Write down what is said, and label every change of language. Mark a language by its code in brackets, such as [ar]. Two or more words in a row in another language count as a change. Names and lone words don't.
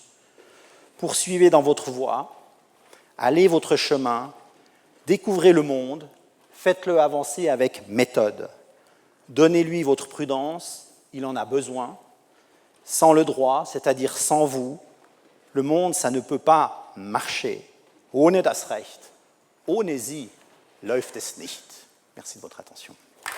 [fr] Poursuivez dans votre voie, allez votre chemin, découvrez le monde, faites-le avancer avec méthode. Donnez-lui votre prudence, il en a besoin. Sans le droit, c'est-à-dire sans vous, le monde, ça ne peut pas marcher. [de] Ohne das Recht, ohne Sie läuft es nicht. [fr] Merci de votre attention.